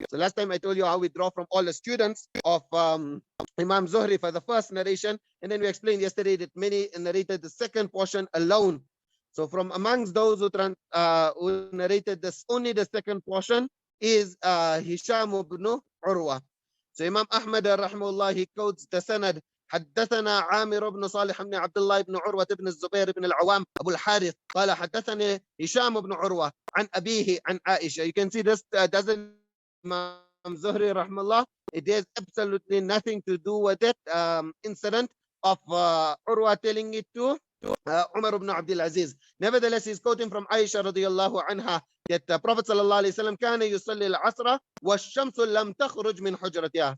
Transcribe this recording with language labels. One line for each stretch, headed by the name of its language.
English: So last time I told you how we draw from all the students of Imam Zuhri for the first narration, and then we explained yesterday that many narrated the second portion alone. So from amongst those who narrated this, only the second portion is Hisham ibn Urwa. So Imam Ahmad rahimahullah, he quotes the sanad.
Arabic: حدثنا عامر بن صالح بن عبد الله بن عروة بن الزبير بن العوام أبو الحارث قال حدثني هشام بن عروة عن أبيه عن عائشة.
English: You can see this doesn't Imam Zuhri rahimahullah It has absolutely nothing to do with that incident of Urwa telling it to Umar ibn Abdul Aziz. Nevertheless, he's quoting from Aisha radiyallahu anha that the Prophet sallallahu alayhi wasallam
Arabic: كان يصلي العصر والشمس لم تخرج من حجرتها.